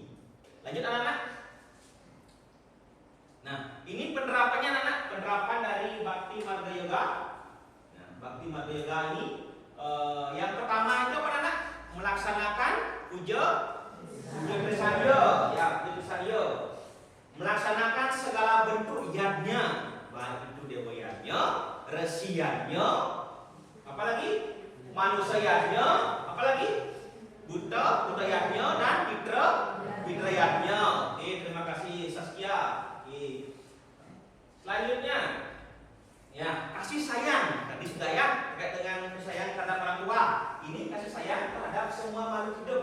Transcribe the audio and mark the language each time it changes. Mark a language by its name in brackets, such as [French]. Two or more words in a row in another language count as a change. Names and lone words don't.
[Indonesian] Lanjut anak-anak. Nah, ini penerapannya anak-anak, penerapan dari Bakti Marga Yoga. Nah, Bakti Marga Yoga ini yang pertama itu apa anak? Melaksanakan puja Trisarya, ya, puja Trisarya. Melaksanakan segala bentuk yadnya, baik itu dewa yadnya, resi yadnya, apalagi manusia yadnya, apalagi Buddha yadnya dan Fitra yadnya. Oke, terima kasih Saskia. Oke. Selanjutnya, ya, kasih sayang. Tadi sudah ya, terkait dengan kasih sayang terhadap orang tua. Ini kasih sayang terhadap semua makhluk hidup.